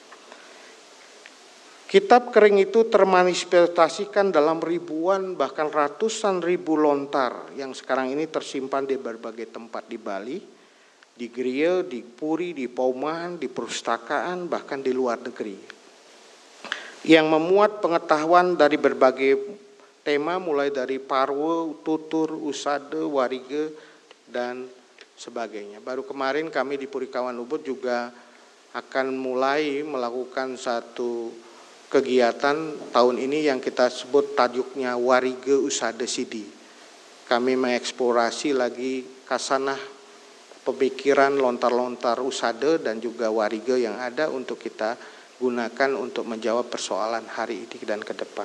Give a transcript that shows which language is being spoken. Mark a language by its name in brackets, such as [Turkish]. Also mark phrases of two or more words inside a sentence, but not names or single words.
[Indonesian] Kitab kering itu termanifestasikan dalam ribuan bahkan ratusan ribu lontar yang sekarang ini tersimpan di berbagai tempat di Bali, di gereja, di puri, di paumahan, di perpustakaan, bahkan di luar negeri. Yang memuat pengetahuan dari berbagai tema mulai dari parwo, tutur, usada, warige, dan sebagainya. Baru kemarin kami di Purikawan Ubud juga akan mulai melakukan satu kegiatan tahun ini yang kita sebut tajuknya Warige Usada Sidi. Kami mengeksplorasi lagi kasanah pemikiran lontar-lontar usada dan juga warige yang ada untuk kita gunakan untuk menjawab persoalan hari ini dan ke depan.